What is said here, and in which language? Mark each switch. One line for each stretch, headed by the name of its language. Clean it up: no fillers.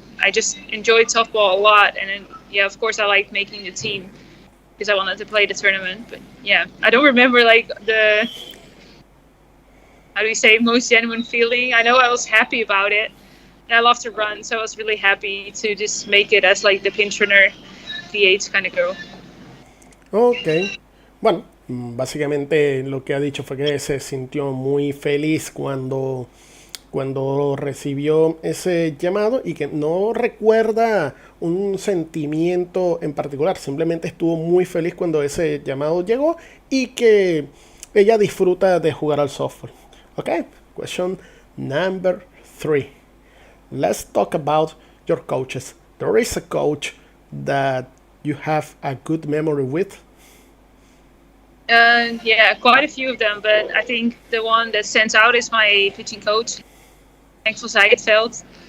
English: I just enjoyed softball a lot, and then, yeah, of course I liked making the team because I wanted to play the tournament. But yeah, I don't remember like the, how do you say, most genuine feeling. I know I was happy about it, and I love to run, so I was really happy to just make it as like the pinch runner DH kind of girl.
Spanish: Ok, bueno, básicamente lo que ha dicho fue que se sintió muy feliz cuando recibió ese llamado y que no recuerda un sentimiento en particular, simplemente estuvo muy feliz cuando ese llamado llegó y que ella disfruta de jugar al softball.
English: Ok, question number 3. Let's talk about your coaches. There is a coach that you have a good memory with. Yeah, quite a few of them, but I think the one that stands out is my pitching coach, Axel Zijtveld.